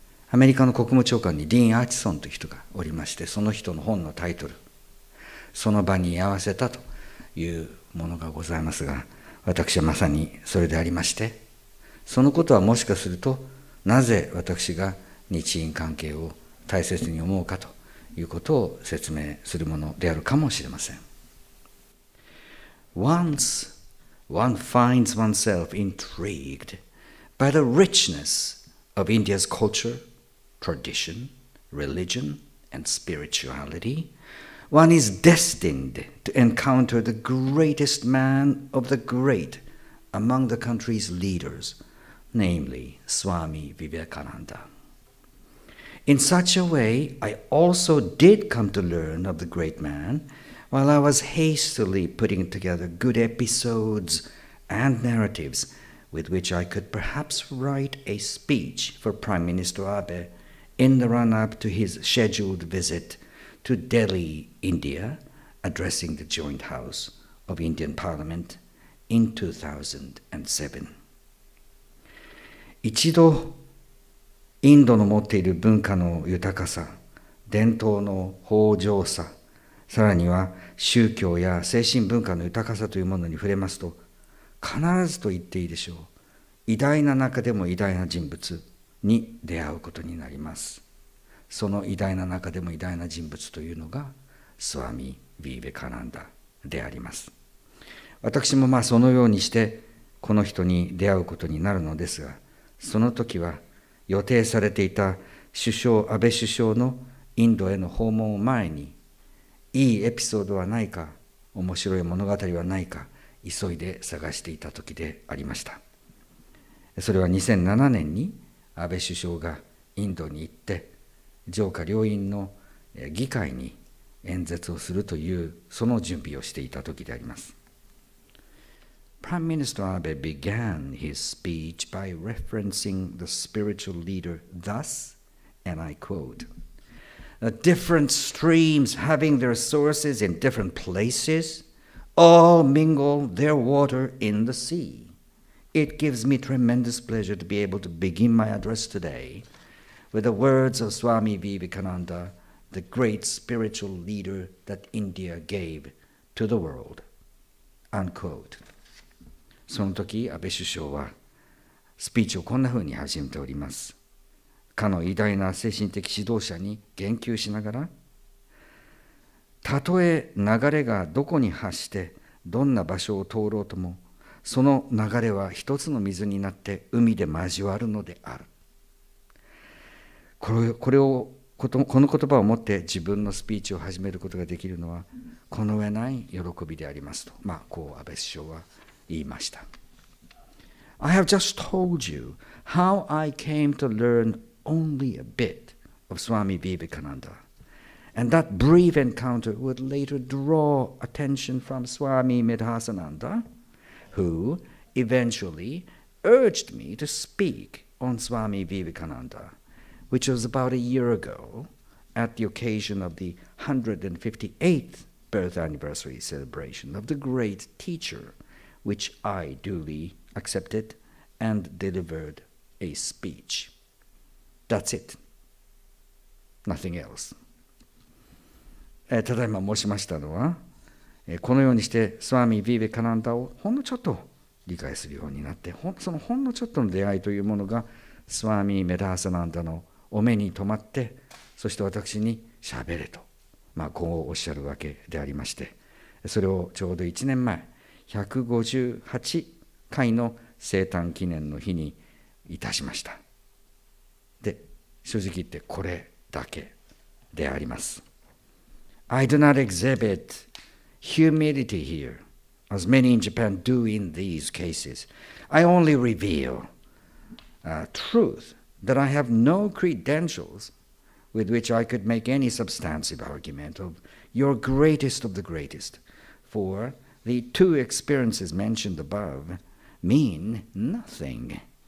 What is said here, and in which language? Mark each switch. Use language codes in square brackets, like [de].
[ja] アメリカの国務長官にディーン・アーチソンという人がおりまして、その人の本のタイトル、その場に居合わせたというものがございますが、私はまさにそれでありまして、そのことはもしかすると、なぜ私が日印関係を大切に思うかということを説明するものであるかもしれません。 [en] Once one finds oneself intrigued by the richness of India's culture, tradition, religion, and spirituality, one is destined to encounter the greatest man of the great among the country's leaders, namely Swami Vivekananda. In such a way, I also did come to learn of the great man while I was hastily putting together good episodes and narratives with which I could perhaps write a speech for Prime Minister Abe in the run-up to his scheduled visit to Delhi, India, addressing the Joint House of Indian Parliament in 2007. [ja] 一度、インドの持っている文化の豊かさ、伝統の豊穣さ、さらには宗教や精神文化の豊かさというものに触れますと、必ずと言っていいでしょう、偉大な中でも偉大な人物に出会うことになります。その偉大な中でも偉大な人物というのがスワミ・ヴィーベカナンダであります。私もそのようにしてこの人に出会うことになるのですが、その時は予定されていた安倍首相のインドへの訪問を前に、いいエピソードはないか、面白い物語はないか、急いで探していた時でありました。それは2007年に安倍首相がインドに行って、上下両院の議会に演説をするという、その準備をしていた時であります。 [en] Prime Minister Abe began his speech by referencing the spiritual leader thus, and I quote, "Different streams having their sources in different places, all mingle their water in the sea. It gives me tremendous pleasure to be able to begin my address today with the words of SWAMI VIVEKANANDA, the great spiritual leader that India gave to the world." Unquote. [ja] その時、安倍首相はスピーチをこんなふうに始めております。かの偉大な精神的指導者に言及しながら、たとえ流れがどこに発してどんな場所を通ろうとも、その流れは一つの水になって海で交わるのである。この言葉を持って自分のスピーチを始めることができるのはこの上ない喜びでありますと、こう安倍首相は言いました。 [en] I have just told you how I came to learn only a bit of Swami Vivekananda, and that brief encounter would later draw attention from Swami Medhasananda, who eventually urged me to speak on Swami Vivekananda, which was about a year ago at the occasion of the 158th birth anniversary celebration of the great teacher, which I duly accepted and delivered a speech. That's it. Nothing else. [ja] ただいま申しましたのは、このようにしてスワミ・ヴィヴェカナンダをほんのちょっと理解するようになって、そのほんのちょっとの出会いというものがスワミ・メダーサナンダのお目に留まって、そして私にしゃべれと、こうおっしゃるわけでありまして、それをちょうど1年前、158回の生誕記念の日にいたしました。で、正直言ってこれだけであります。 [en] I do not exhibit humility here, as many in Japan do in these cases. I only reveal truth that I have no credentials with which I could make any substantive argument of your greatest of the greatest, for the two experiences mentioned above mean nothing.